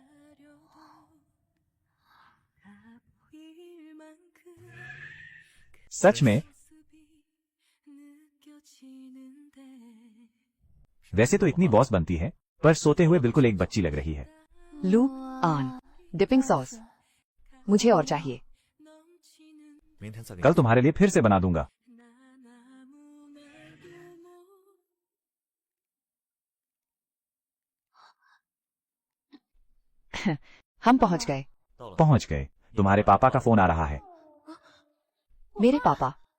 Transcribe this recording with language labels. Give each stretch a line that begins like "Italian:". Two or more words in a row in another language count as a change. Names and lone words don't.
Hindi: सच में? वैसे तो इतनी बॉस बनती है, पर सोते हुए बिल्कुल एक बच्ची लग रही है। लू ऑन
English: dipping sauce.
Hindi: मुझे और चाहिए।
Chinese: 明天再给你
Hindi: कल तुम्हारे लिए फिर से बना दूंगा। हम पहुंच गए।
Chinese: 到了。
Hindi: पहुंच गए। तुम्हारे पापा का फोन आ रहा है। मेरे पापा?